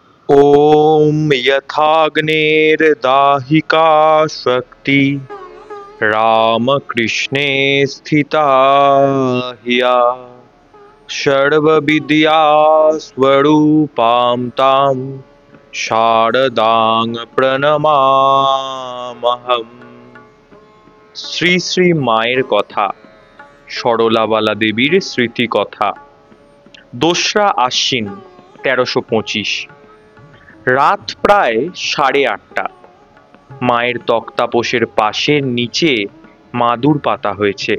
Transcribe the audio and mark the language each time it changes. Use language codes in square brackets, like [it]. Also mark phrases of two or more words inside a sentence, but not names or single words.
[sa] ॐ यथाग्नेर्दाहिका शक्ति रामकृष्णे स्थिता ह्या सर्वविद्यास्वरूपां तां शारदां प्रणमाम्यहम्। [bn] শ্রী শ্রী মায়ের কথা, সরলাবালা দেবীর স্মৃতি কথা। 2রা আশ্বিন 1325। রাত প্রায় 8:30। মায়ের তক্তাপোষের পাশের নিচে মাদুর পাতা হয়েছে।